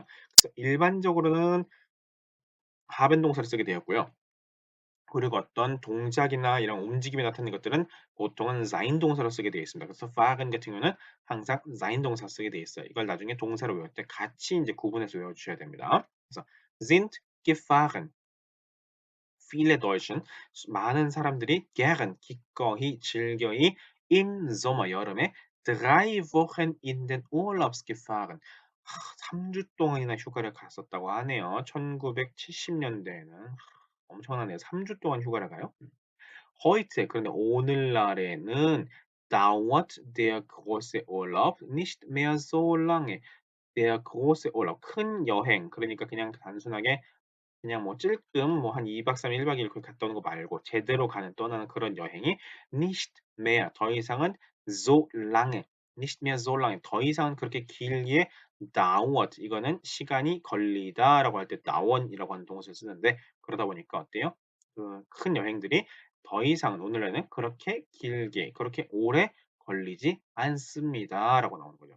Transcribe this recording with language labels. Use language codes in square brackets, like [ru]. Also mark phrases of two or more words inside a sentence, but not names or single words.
[ko] 그래서 일반적으로는 haben 동사를 쓰게 되었고요. 그리고 어떤 동작이나 이런 움직임이 나타나는 것들은 보통은 sein 동사로 쓰게 되어 있습니다. 그래서 fahren 같은 경우는 항상 sein 동사 쓰게 되어 있어요. 이걸 나중에 동사로 외울 때 같이 이제 구분해서 외워주셔야 됩니다. [de] 그래서 sind gefahren. viele Deutschen [ko] 많은 사람들이 [de] gern [ko] 기꺼이 즐겨이 [de] im Sommer 여름에 3 Wochen in den Urlaubs gefahren. [ko] 3주 동안이나 휴가를 갔었다고 하네요. 1970년대에는 엄청나네요. 3주 동안 휴가를 가요? [de] heute [ko] 그런데 오늘날에는 [de] dauert der große Urlaub nicht mehr so lange. der große Urlaub [ko] 큰 여행 그러니까 그냥 단순하게 그냥 뭐 찔끔 뭐 한 2박 3일 1박 2일 그렇게 갔다 오는 거 말고 제대로 가는 떠나는 그런 여행이 [de] nicht mehr [ko] 더 이상은 [de] so lange nicht mehr so lange [ko] 더 이상은 그렇게 길게 dauert 이거는 시간이 걸리다라고 할 때 dauern이라고 하는 동사를 쓰는데 그러다 보니까 어때요? 그 큰 여행들이 더 이상은 오늘날에는 그렇게 길게 그렇게 오래 걸리지 않습니다라고 나오는 거죠.